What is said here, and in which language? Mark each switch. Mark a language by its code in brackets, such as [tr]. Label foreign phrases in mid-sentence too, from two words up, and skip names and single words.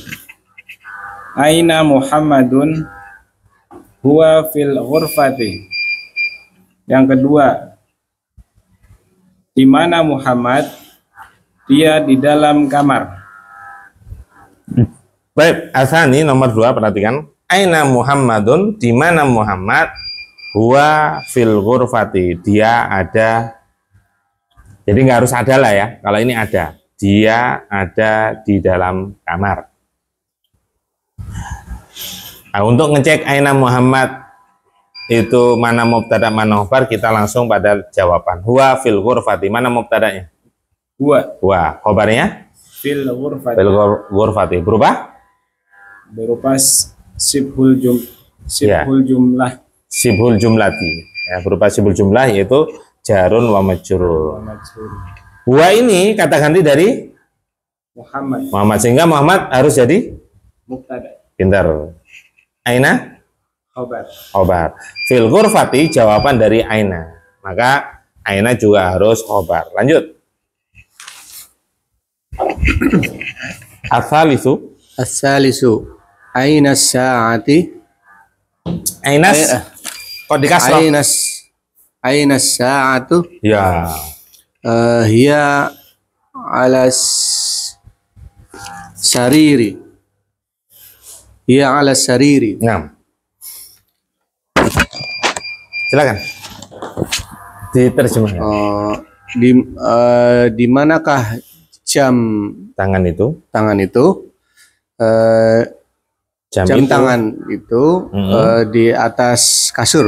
[ar] أين محمد هو في الغرفة. [id] Yang kedua, di mana Muhammad? Dia di dalam kamar. Baik, asani nomor 2, perhatikan. [ar] أين محمد, [id] di mana Muhammad? [ar] هو في الغرفة, [id] dia ada. Jadi nggak harus ada lah ya, kalau ini ada. Dia ada di dalam kamar. Nah, untuk ngecek [ar] أين محمد [id] itu mana mubtada mana khobar, kita langsung pada jawaban. [ar] هو في الغرفة, [id] mana mubtadanya? [ar] Huwa [id] Huwa, khobarnya? [ar] في الغرفة. في الغرفة. [id] Berubah? Berupa sibhul Ya. jumlah. [ar] شبه الجملة. [id] Ya, berupa [ar] شبه الجملة [id] yaitu [ar] جار ومجرور. [id] Huwa ini kata ganti dari Muhammad Muhammad, sehingga Muhammad harus jadi mubtada. pintar. Aina Khobar. khobar. Fil ghurfati jawaban dari aina. Maka aina juga harus khobar. Lanjut. [ar] Asalisu. الثالث أين الساعة? [id] Ainas. Kok dikasroh? [ar] أين الساعة? [id] Ya. [ar] هي على السرير. هي على السرير. [id] Nah. Silakan. Diterjemahkan. Di manakah jam Tangan itu. tangan itu? Jam Jam itu. tangan itu di atas kasur.